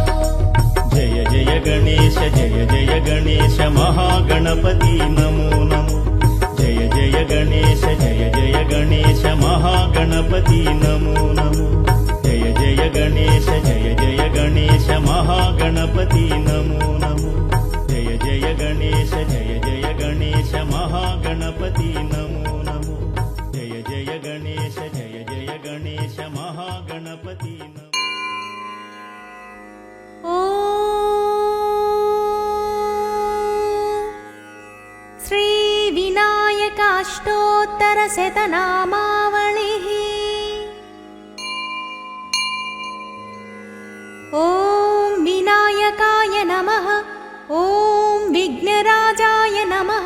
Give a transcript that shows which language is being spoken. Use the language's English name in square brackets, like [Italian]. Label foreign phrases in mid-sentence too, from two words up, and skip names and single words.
[Sanskrit] జయ జయ గణేశ జయ జయ గణేశ మహాగణపతి నమో నమో జయ జయ గణేశ జయ జయ గణేశ మహాగణపతి నమో నమో జయ జయ గణేశ జయ జయ గణేశ మహాగణపతి నమో నమో జయ జయ గణేశ జయ జయ గణేశ మహాగణపతి నమో నమో జయ జయ గణేశ జయ జయ గణేశ మహాగణపతి నమో श्रीविनायकाष्टोत्तरशतनामावलिः ॐ विनायकाय नमः ॐ विघ्नराजाय नमः